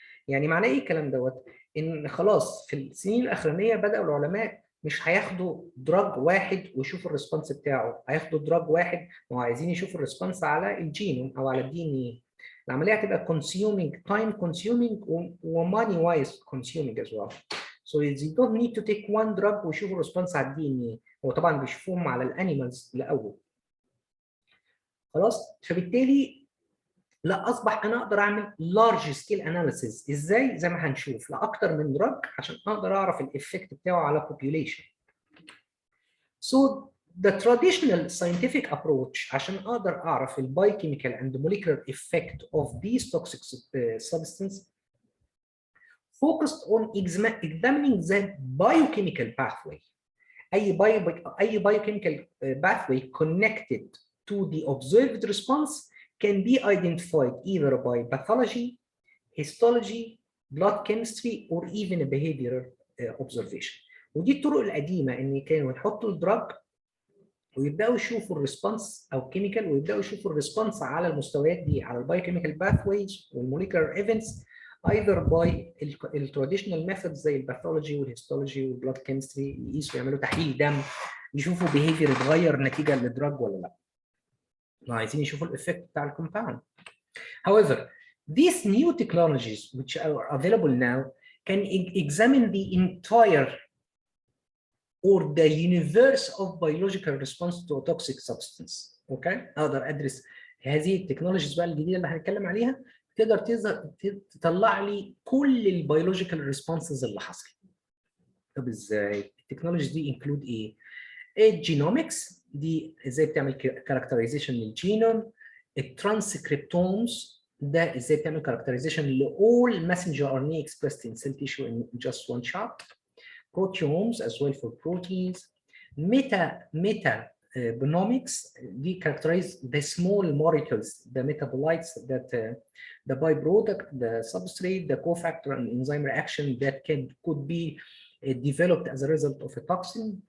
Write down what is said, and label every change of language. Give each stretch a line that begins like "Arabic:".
Arabic: يعني معناه ايه الكلام دوت؟ ان خلاص في السنين الاخرانيه بداوا العلماء مش هياخدوا دراج واحد ويشوفوا الريسبونس بتاعه، هياخدوا دراج واحد وعايزين يشوفوا الريسبونس على الجينوم او على الدي ان اي. العمليه هتبقى
English: consuming, time consuming وmoney wise consuming as well. So you don't need to take one drug
Arabic: ويشوفوا الريسبونس على الدي ان اي، هو طبعا بيشوفوهم على الانيمالز الاول. خلاص؟ فبالتالي لا اصبح انا اقدر اعمل
English: large scale analysis.
Arabic: ازاي؟ زي ما هنشوف لاكتر من دراج عشان اقدر اعرف الايفكت بتاعه على population.
English: So the traditional scientific approach
Arabic: عشان اقدر اعرف ال
English: biochemical and molecular effect of these toxic substances focused on examining the biochemical pathway. أي biochemical pathway connected to the observed response can be identified either by pathology, histology, blood chemistry, or even a behavioral observation.
Arabic: ودي الطرق القديمة إن كانوا يحطوا الدراج ويبداوا يشوفوا الريسبونس او كيميكال، ويبداوا يشوفوا الريسبونس على المستويات دي، على البايوكيميكال باثويز والموليكولار ايفنتس either by التراديشنال ميثودز زي الباثولوجي والهيستولوجي والبلاد كيمستري، يقيسوا يعملوا تحليل دم، يشوفوا بيهيفير اتغير نتيجه للدراج ولا لا. عايزين يشوفوا الافكت بتاع الكومباوند.
English: However, these new technologies which are available now can examine the entire or the universe of biological response to a toxic substance.
Arabic: اوكي، اقدر ادرس هذه التكنولوجيز بقى الجديده اللي هنتكلم عليها، تقدر تطلع لي كل البيولوجيكال ريسبونسز اللي حصل. طب ازاي؟ التكنولوجيز دي انكلود ايه؟ الجينومكس دي ازاي بتعمل كاركترايزيشن للجينوم، الترانسكريبتومز ده ازاي بتعمل كاركترايزيشن لاول
English: messenger RNA expressed in cell tissue in just one shot. Proteomes as well for proteins. Metabomics, we characterize the small molecules, the metabolites that the byproduct, the substrate, the cofactor and enzyme reaction that could be developed as a result of a toxin.